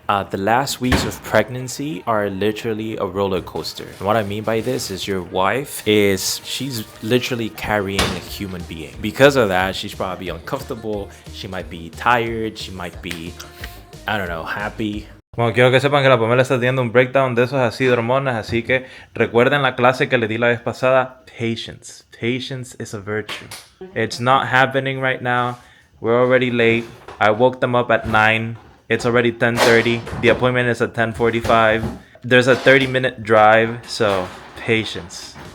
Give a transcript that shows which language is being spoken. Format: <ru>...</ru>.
<en>The last weeks of pregnancy are literally a roller coaster. And what I mean by this is your wife she's literally carrying a human being. Because of that, she's probably uncomfortable. She might be tired. She might be, I don't know, happy.</en> <es>Bueno, quiero que sepan que la Pamela está teniendo un breakdown de esos así de hormonas, así que recuerden la clase que le di la vez pasada.</es> <en>Patience. Patience is a virtue. It's not happening right now. We're already late. I woke them up at 9. It's already 10:30. The appointment is at 10:45. There's a 30-minute drive, so patience.</en>